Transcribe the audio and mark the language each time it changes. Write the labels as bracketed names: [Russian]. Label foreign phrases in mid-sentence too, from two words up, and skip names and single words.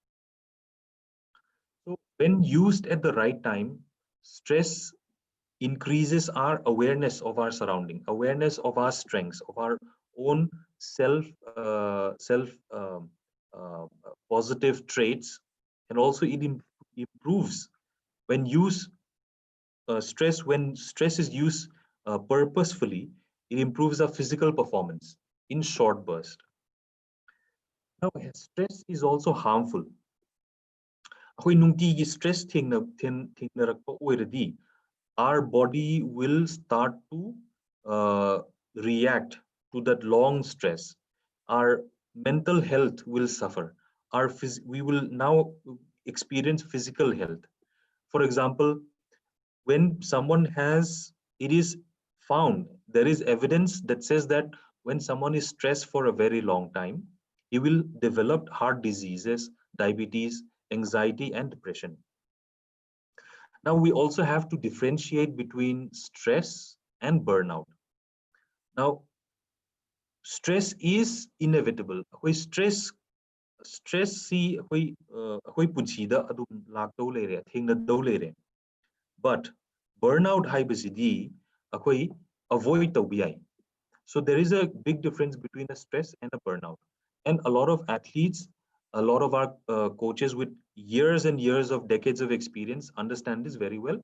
[English] So when used at the right time, stress increases our awareness of our surrounding, awareness of our strengths, of our own self positive traits, and also it improves when when stress is used purposefully. It improves our physical performance in short bursts. Now, stress is also harmful. [Manipuri] Akhoi nungtigi stress thengnarakpa oiradi, [English] our body will start to react to that long stress. Our mental health will suffer. We will now experience physical health. For example, when someone it is found, there is evidence that says that when someone is stressed for a very long time, he will develop heart diseases, diabetes, anxiety, and depression. Now, we also have to differentiate between stress and burnout. Now, stress is inevitable. [Manipuri] Stress see punchida adum lakdo lere, thengna lere. But burnout haibasidi avoid tawbiyai. [English] So there is a big difference between a stress and a burnout. And a lot of athletes, a lot of our coaches with years and years of decades of experience understand this very well.